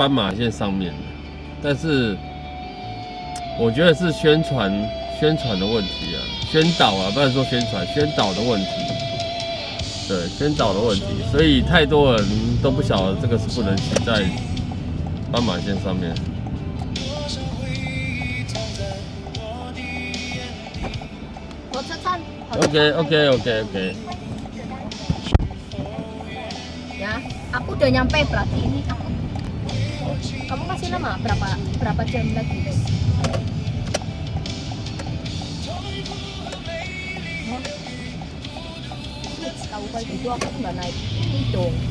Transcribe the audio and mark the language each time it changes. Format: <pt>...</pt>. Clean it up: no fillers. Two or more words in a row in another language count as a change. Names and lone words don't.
<zh>斑马线上面的，但是我觉得是宣传的问题啊，宣导啊，不能说宣传，宣导的问题。对，宣导的问题，所以太多人都不晓得这个是不能骑在斑马线上面。我吃餐。 OK。</zh> <id>Ya, aku udah nyampe berarti ini kamu masih lama berapa jam lagi? Tahu kayak gitu aku nggak naik ini dong.</id>